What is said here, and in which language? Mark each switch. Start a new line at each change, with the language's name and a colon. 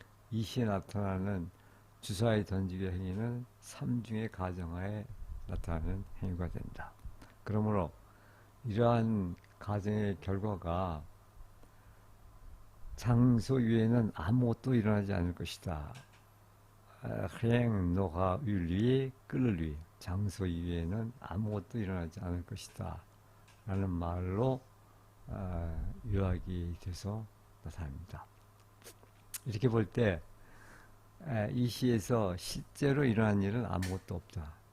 Korean: 이 시에 나타나는 주사위 던지기 행위는 3중의 가정하에 나타나는 행위가 된다. 그러므로 이러한 가정의 결과가 장소 위에는 아무것도 일어나지 않을 것이다.
French: rien n'aura eu lieu que le lieu.
Korean: 장소 위에는 아무것도 일어나지 않을 것이다. 라는 말로 요약이 돼서 나타납니다. 이렇게 볼 때 이 시에서 실제로 일어난 일은 아무것도 없다.